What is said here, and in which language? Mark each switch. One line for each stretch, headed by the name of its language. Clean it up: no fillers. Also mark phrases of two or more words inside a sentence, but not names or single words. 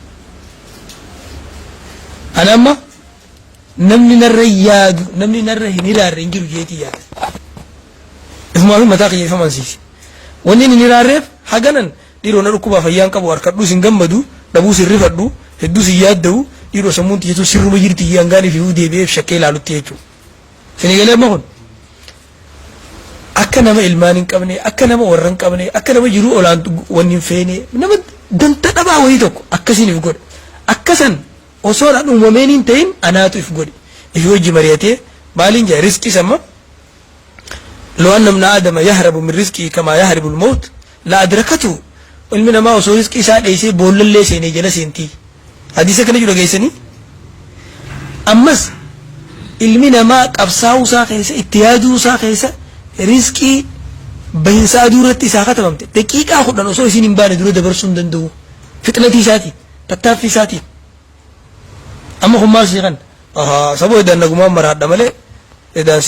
Oromo: anamma namni narra yaadu namni narra hin hiraarre hin jiru jeetii yaada ifumaa mataa kiyya ifa mansiisi wanni hin hiraarreef haganan dhiiroo na dhukkubaa fayyaan qabu harkadhuu sin gammadu dhabuu sin rifadhu hedduu sin yaadda'u dhiiroo sammuun tiyyeetu sirruma jirti yangaan ifuu deebi'eef shakkee ilaalutti jechuudha sinii galee amma kun akka nama ilmaan hin qabne akka nama warra hin qabne akka nama jiruu olaantu wanni hin feene nama danta dhabaa wayii tokko akkasiin if godhe akkasan osoo dhaan uumameen hin ta'in anaatu if godhe if wajji mari'atee maaliin jaa riskii samma
Arabic: لو أن ابن آدم يهرب من رزقه كما يهرب الموت لا أدركته
Oromo: ilmi namaa osoo riskii isaa dheessee boollallee seenee jala seentii hadiisa kana jiru geessanii ammas ilmi namaa qabsaa'uu isaa keessa itti yaaduu isaa keessa riskii bahinsaa duratti isaa katabamte daqiiqaa 10 osoo isin hin baane dura dabarsuu hin danda'u fixnatii isaatiin tattaaffii isaatiin amma kun maal seeqan saboo edaan nagumaan maraadha malee edaan